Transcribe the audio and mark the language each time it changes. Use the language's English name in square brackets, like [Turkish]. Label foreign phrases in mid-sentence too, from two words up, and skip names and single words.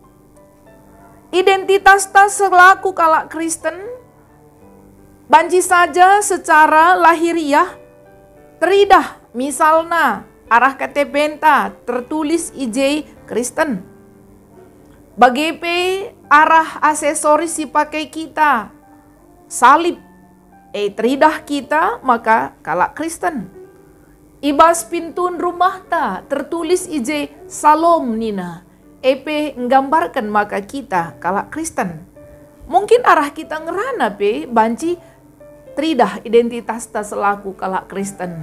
[Batak Karo] Identitas ta selaku kalak Kristen banci saja secara lahiriah teridah misalnya arah KTP enta tertulis IJ Kristen. Bagipe arah aksesoris dipakai kita salib teridah kita maka kalak Kristen. Ibas pintun rumah ta tertulis IJ Salom nina. EP nggambarkan maka kita kalak Kristen. Mungkin arah kita ngerana pe banci tridah identitas ta selaku kalak Kristen.